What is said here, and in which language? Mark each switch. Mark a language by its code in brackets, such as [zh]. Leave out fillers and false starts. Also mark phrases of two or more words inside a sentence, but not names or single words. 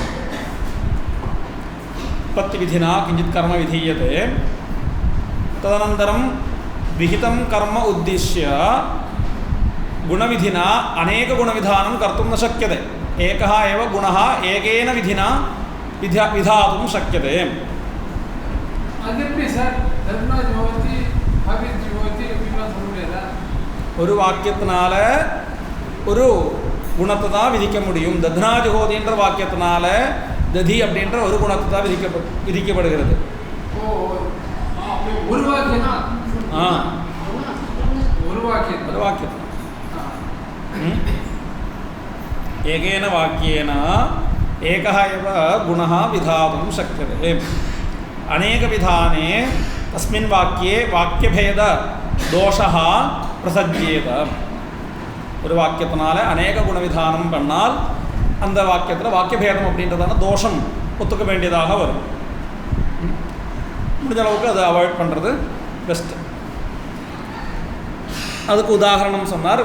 [sa] उत्पत्तिविधिना किञ्चित् कर्म विधीयते तदनन्तरं विहितं कर्म उद्दिश्य गुणविधिना अनेक गुणविधानं कर्तुं न शक्यते. एकः एव गुणः एकेन विधिना विधातुं शक्यते. [ta] ஒரு வாக்கியத்தினால ஒரு குணத்தை தான் விதிக்க முடியும். [sa] दध्ना जुहोति [ta] வாக்கியத்தினால ததி அப்படின்ற ஒரு குணத்தை தான் விதிக்கப்படுகிறது. ஒரு வாக்கியனா ஒரு வாக்கியம் [sa] एकेन वाक्येन एकः एव गुणः विधातुं शक्यते. अनेकविधाने तस्मिन् वाक्ये वाक्यभेददोषः प्रसज्येत. [ta] ஒரு வாக்கியத்தினால அநேக குணவிதானம் பண்ணால் அந்த வாக்கியத்தில் வாக்கியபேதம் அப்படின்றதான தோஷம் ஒத்துக்க வேண்டியதாக வரும். முடிஞ்ச அளவுக்கு அதை அவாய்ட் பண்ணுறது பெஸ்ட். அதுக்கு உதாரணம் சொன்னார்.